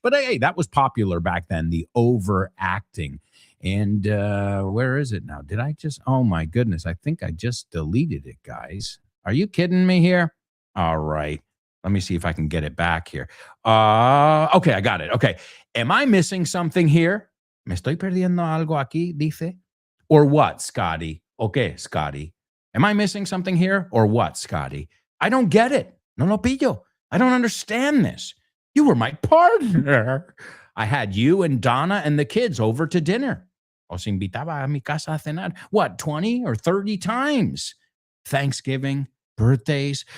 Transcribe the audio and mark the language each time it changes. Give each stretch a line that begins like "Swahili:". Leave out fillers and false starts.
English: But hey, that was popular back then, the overacting. And where is it now? Did I just, oh my goodness, I think I just deleted it, guys. Are you kidding me here? All right. Let me see if I can get it back here. Okay, I got it. Okay. Am I missing something here?
Spanish: ¿Me estoy perdiendo algo aquí, dice?
English: Or what, Scotty? Okay, Scotty. Am I missing something here? Or what, Scotty? I don't get it.
Spanish: No lo pillo.
English: I don't understand this. You were my partner. I had you and Donna and the kids over to dinner.
Spanish: Os invitaba a mi casa a cenar.
English: What, 20 or 30 times? Thanksgiving, birthdays.